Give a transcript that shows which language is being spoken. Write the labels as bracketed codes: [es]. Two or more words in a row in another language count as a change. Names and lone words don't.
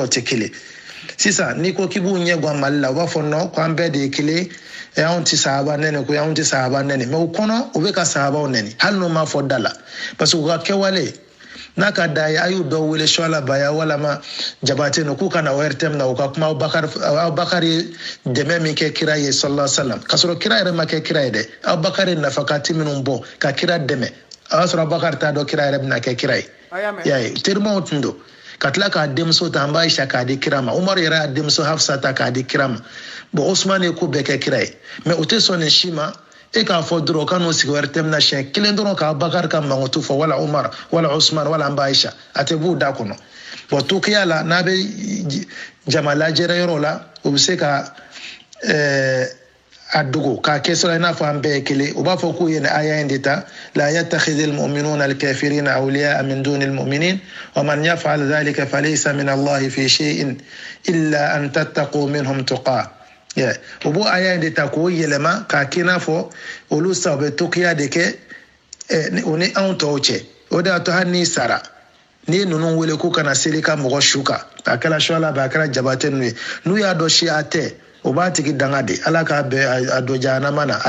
[bm] n'o tɛ kelen sisan n'i ko k'i b'u ɲɛ gan Mali la u b'a fɔ non k'an bɛɛ de ye kelen e anw ti sahaba nɛni ko anw ti sahaba nɛni mais u kɔnɔ u bɛ ka sahabaw nɛni hali n'u ma fɔ da la [fr] parce que [bm] u ka kɛwale n'a ka da ye a y'u dɔ wele suala baya walama jabate no k'u kana ORTM na u ka kuma Abubakar ye dɛmɛ min kɛ kira ye [ar] صلى الله عليه وسلم [bm] k'a sɔrɔ kira yɛrɛ ma kɛ kira ye dɛ Abubakar ye nafakati minnu bɔ ka kira dɛmɛ a y'a sɔrɔ Abubakar t'a dɔn kira yɛrɛ bɛna kɛ kira ye y'a ye terimaw tun don ka tila k'a denmuso ta an b'a Aisha k'a di kira ma Umar yɛrɛ y'a denmuso Hafsa ta k'a di kira ma bon Usman ye ko bɛɛ kɛ kira ye mais u tɛ sɔn nin si ma e k'a fɔ dɔrɔn ka n'o sigi ORTM na siɲɛ kelen dɔrɔn ka Abubakar ka mankutu fɔ wala Umar wala Usman wala an b'a Aisha a tɛ b'u da kɔnɔ bon tokiya la n'a bɛ jama lajɛrɛ yɔrɔ la u bɛ se ka a dogo k'a kɛ sɔrɔ i n'a fɔ an bɛɛ ye kelen u b'a fɔ k'u ye nin aya in de ta [ar] لا يتخذ المؤمنون الكافرين أولياء من دون المؤمنين ومن يفعل ذلك فليس من الله في شيء إلا أن تتقوا منهم تقاة [bm] o b'o aya in de ta k'o yɛlɛma k'a kɛ i n'a fɔ olu sa u bɛ tokiya de kɛ o ni anw tɔw cɛ o de y'a to hali n'i sara n'i ye ninnu wele k'u kana seli ka mɔgɔ su kan a kɛra suala bɛ a kɛra jabate ninnu ye n'u y'a dɔn siya tɛ o b'a tigi danga de ala k'a bɛɛ a don jahanama na